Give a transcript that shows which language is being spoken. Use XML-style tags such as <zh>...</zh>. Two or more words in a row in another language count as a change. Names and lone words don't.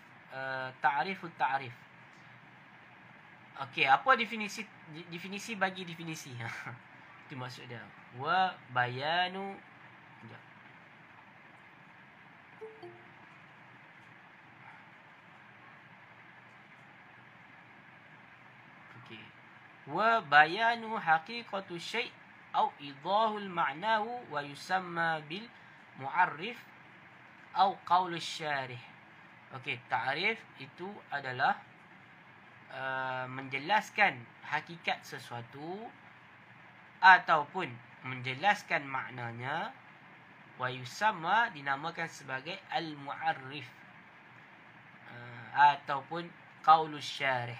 <ms>Okey, apa definisi bagi definisi? Itu maksud dia.</ms> <ar>وبيان.</ar> <ms>Okey.</ms> <ar>وبيان حقيقة شيء أو إيضاح معناه ويسمى بالمعرف أو قول شارح.</ar> <ms>Okey, ta'rif itu adalah menjelaskan hakikat sesuatu ataupun menjelaskan maknanya,</ms> <ar>ويسمى</ar> <ms>dinamakan sebagai al-mu'arrif ataupun</ms> <ar>قول شارح.</ar>